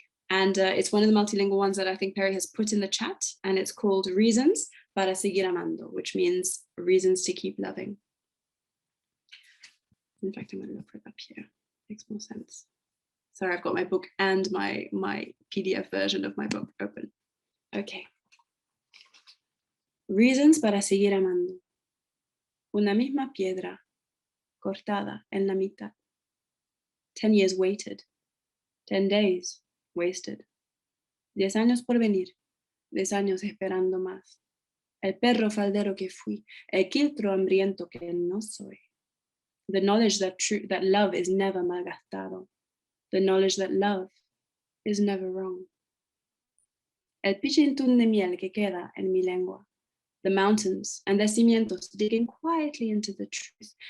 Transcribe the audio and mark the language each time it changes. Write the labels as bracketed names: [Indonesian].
[English] And it's one of the multilingual ones that I think Perry has put in the chat, and it's called Reasons para seguir amando, which means reasons to keep loving. In fact, I'm going to look it up here. Makes more sense. Sorry, I've got my book and my PDF version of my book open. Okay. [Spanish] Reasons para seguir amando. Una misma piedra cortada en la mitad. [English] 10 years waited. 10 days wasted. [Spanish] 10 años por venir. 10 años esperando más. El perro faldero que fui. El quiltro hambriento que no soy. [English] The knowledge that love is never [Spanish] malgastado. [English] The knowledge that love is never wrong. [Spanish] El pichintún de miel que queda en mi lengua. [English] The mountains and their cimientos digging quietly into the truth.